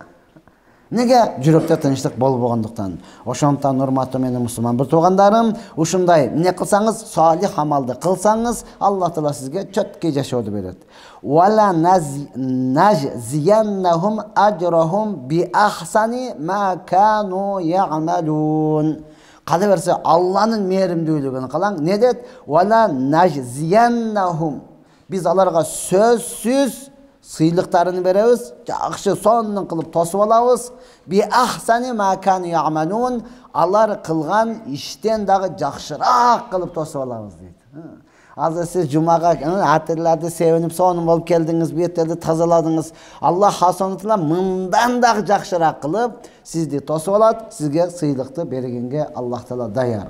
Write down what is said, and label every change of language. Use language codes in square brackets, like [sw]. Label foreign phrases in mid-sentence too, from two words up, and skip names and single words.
[ky] Неге жүрөктө тынчтык болбогондуктан? Ошондуктан урматтуу менин мусулман бир туугандарым, ушундай эмне кылсаңыз, салих амалды кылсаңыз, Аллах Таала сизге чөткөй жашоодо берет. [ar] ولنجزينهم أجرهم بأحسن ما كانوا يعملون. [ky] Кала берсе Алланын мээримдүүлүгүн калаң. Не дейт? [ar] ولنجزينهم. [ky] Биз аларга сөзсүз сыйлыктарын беребиз, жакшы сонун кылып тосуп алабыз. [ar] بأحسن ما كانوا يعملون. [ky] Алар кылган иштен дагы жакшыраак кылып тосуп алабыз дейт. Азыр сиз жумага атырларды себинип сонун болуп келдиңиз, беттерди тазаладыңыз. Аллах хасанатла мындан дагы жакшыраак кылып сизди тосуп алат, сизге сыйлыкты бергенге Аллах Таала даяр.